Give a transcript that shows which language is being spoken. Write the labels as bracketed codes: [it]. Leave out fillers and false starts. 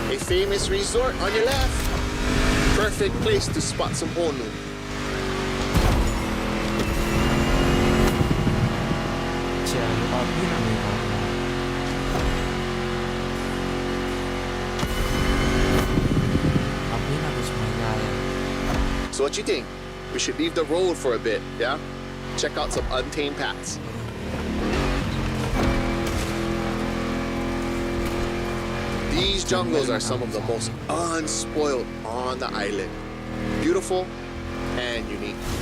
[en] famous resort on your left. Perfect place to spot some Honu. [hi] चलो अभी ना मिला अभी ना कुछ मजा आया [en] So what you think? We should leave the road for a bit, yeah? Check out some untamed paths. These jungles are some of the most unspoiled on the island. Beautiful and unique.